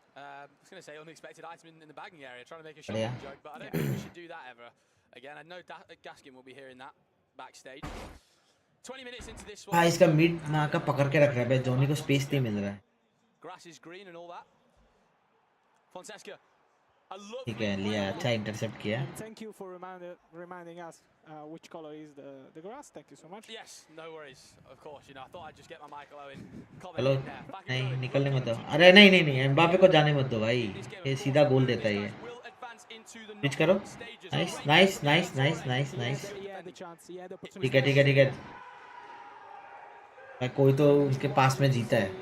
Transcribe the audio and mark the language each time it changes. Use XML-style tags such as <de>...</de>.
<en>I was going to say unexpected item in the bagging area, trying to make a shocking joke, but I don't think we should do that ever. Again, I know Gaskin will be hearing that backstage. 20 minutes into this one.</en> <hi>हाँ, इसका mid ना का पकड़ के रख रहा है, Johnny को स्पेस नहीं मिल रहा है.</hi> <en>Grass is green and all that. Fonseca.</en> <hi>ठीक है, लिया, अच्छा इंटरसेप्ट किया.</hi> <en>Thank you for reminding us which color is the grass. Thank you so much. Yes, no worries. Of course, you know, I thought I'd just get my Michael Owen comment</en> <hi>hello.</hi> <en>in there.</en> <hi>नहीं, निकलने मत दो. अरे नहीं नहीं नहीं, Mbappe को जाने मत दो भाई. ये सीधा गोल देता है ये. स्विच करो. Nice nice nice nice nice nice. ठीक है ठीक है ठीक है. कोई तो उनके पास में जीता है.</hi>